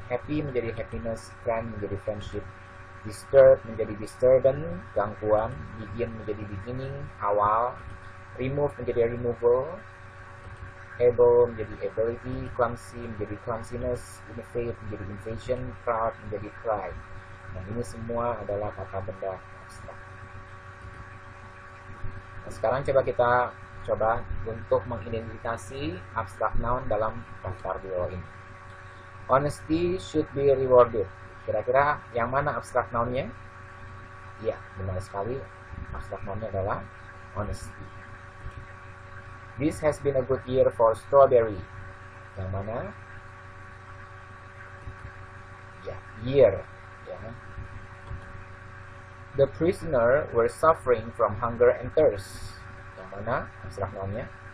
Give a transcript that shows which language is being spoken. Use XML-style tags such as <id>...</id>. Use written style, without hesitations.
<id>Happy menjadi happiness, friend menjadi friendship, disturb menjadi disturbance, gangguan, begin menjadi beginning, awal, remove menjadi removal, able menjadi ability, clumsy menjadi clumsiness, invade menjadi invasion, proud menjadi pride. Nah, ini semua adalah kata benda abstrak. Nah, sekarang kita coba untuk mengidentifikasi abstrak noun dalam daftar di bawah ini.</id> <en>Honesty should be rewarded.</en> <id>Kira-kira yang mana abstrak nounnya? Ya, benar sekali. Abstrak nounnya adalah honesty.</id> <en>This has been a good year for strawberry.</en> <id>Yang mana? Ya, year. Ya.</id> <en>The prisoner were suffering from hunger and thirst.</en> <id>Yang mana abstrak nounnya?</id>